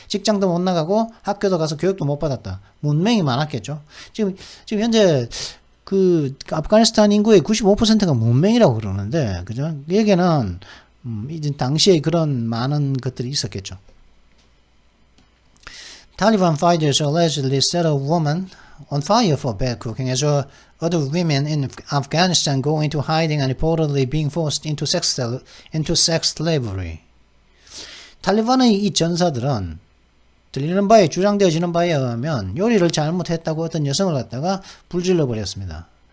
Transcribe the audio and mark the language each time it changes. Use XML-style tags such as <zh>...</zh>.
<ko>직장도 못 나가고 학교도 가서 교육도 못 받았다. 문맹이 많았겠죠. 지금 현재 그 아프가니스탄 인구의 95%가 문맹이라고 그러는데, 그죠? 여기에는 이제 당시에 그런 많은 것들이 있었겠죠.</ko> <en>Taliban fighters allegedly set a woman on fire for bad cooking as other women in Afghanistan go into hiding and reportedly being forced into sex slavery.</en> <ko>탈리반의 이 전사들은 주장되어지는 바에 의하면 요리를 잘못했다고 어떤 여성을 갖다가 불질러 버렸습니다.</ko>